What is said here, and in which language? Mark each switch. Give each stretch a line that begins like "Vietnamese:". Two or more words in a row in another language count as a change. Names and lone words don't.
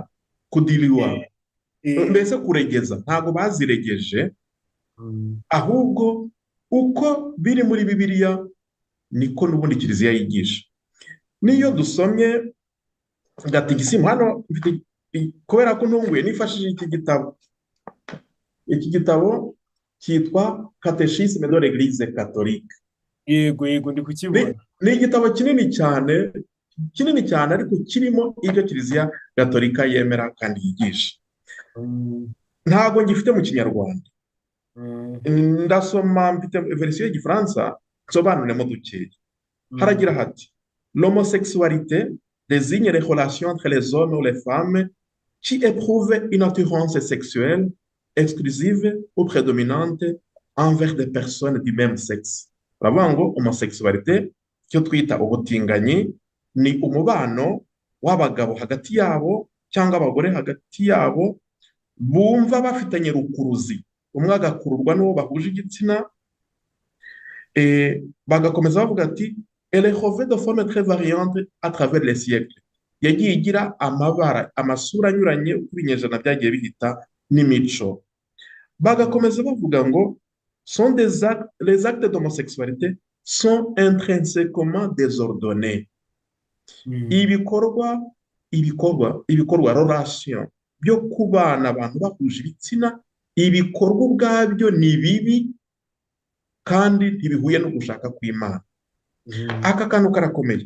Kinyarwanda: Kudiriwa, mbese kuregeza, ntago baziregeje, ahubwo uko biri muri Bibiliya niko n'ubundi kiliziya yigisha. Niyo dusomye gatigisimu hano, kubera ko ntunguye nifashishije iki gitabo cyitwa Catéchisme de l'Église catholique. Yego ndi kukibona. Ni igitabo kinini cyane ariko kirimo ibyo kiliziya gatolika yemera kandi yigisha. Ntabwo ngifite mu Kinyarwanda, ndasoma, mfite verisiyo y'igifaransa nsobanuremo dukeya. Haragira hati:
French: l'homosexualité désigne les relations entre les hommes ou les femmes qui éprouvent une attirance sexuelle exclusive ou prédominante envers des personnes du même sexe.
Kinyarwanda: Baravuga ngo homosexualité, cyo twita ubutinganyi, ni umubano w'abagabo hagati yabo cyangwa abagore hagati yabo bumva bafitanye rukuruzi, umwe agakururwa n'uwo bahuje igitsina. Bagakomeza bavuga ati
French: elle est revêtue de formes très variantes à travers les siècles.
Kinyarwanda: Yagiye igira amabara, amasura anyuranye uko ibinyejana byagiye bihita n'imico. Bagakomeza bavuga ngo
French: les actes d'homosexualité sont intrinsèquement désordonnés.
Kinyarwanda: Ibikorwa relation byo kubana abantu bahuje ibitsina, ibikorwa ubwabyo ni bibi kandi ntibihuye no gushaka kw'Imana. Aka kantu karakomeye.